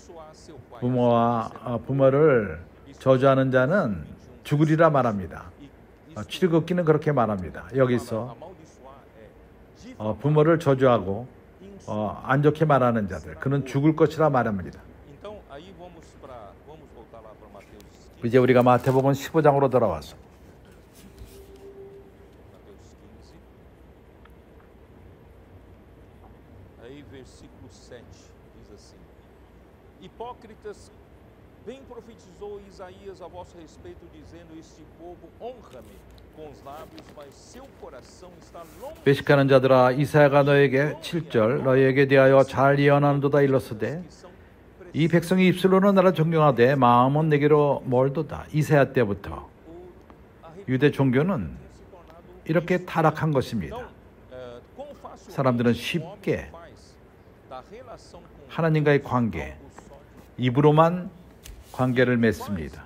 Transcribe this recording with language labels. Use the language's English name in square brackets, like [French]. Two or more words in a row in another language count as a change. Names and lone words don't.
[Korean] 부모를 저주하는 자는 죽으리라 말합니다. 출애굽기는 그렇게 말합니다. 여기서 부모를 저주하고 안 좋게 말하는 자들, 그는 죽을 것이라 말합니다. 이제 우리가 마태복음 15장으로 돌아와서 [Portuguese] Hipócritas, bem profetizou Isaías a vosso respeito, dizendo: Este povo honra-me com os lábios, mas seu coração está longe. [Korean] 외식하는 자들아, 이사야가 너에게 7절 너희에게 대하여 잘 예언하는도다 일렀으되 이 백성이 입술로는 나를 존경하되 마음은 내게로 멀도다. 이사야 때부터 유대 종교는 이렇게 타락한 것입니다. 사람들은 쉽게 하나님과의 관계, 입으로만 관계를 맺습니다.